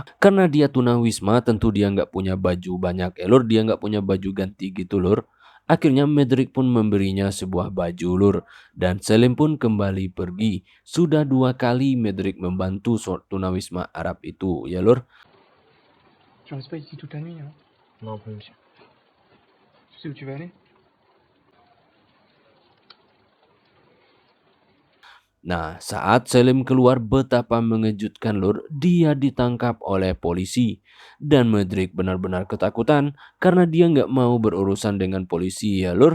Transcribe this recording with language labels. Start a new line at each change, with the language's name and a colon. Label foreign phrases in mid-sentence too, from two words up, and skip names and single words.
Indonesian: Karena dia tunawisma tentu dia nggak punya baju banyak lur, dia nggak punya baju ganti gitu lur. Akhirnya Medrik pun memberinya sebuah baju lur, dan Selim pun kembali pergi. Sudah 2 kali Medrik membantu tunawisma Arab itu ya lur.
French: Tu restes pas ici toute la nuit, hein? Non plus, monsieur. Tu sais où tu vas aller?
Indonesian: Nah, saat Selim keluar betapa mengejutkan lur, dia ditangkap oleh polisi. Dan Medrik benar-benar ketakutan karena dia nggak mau berurusan dengan polisi ya lur.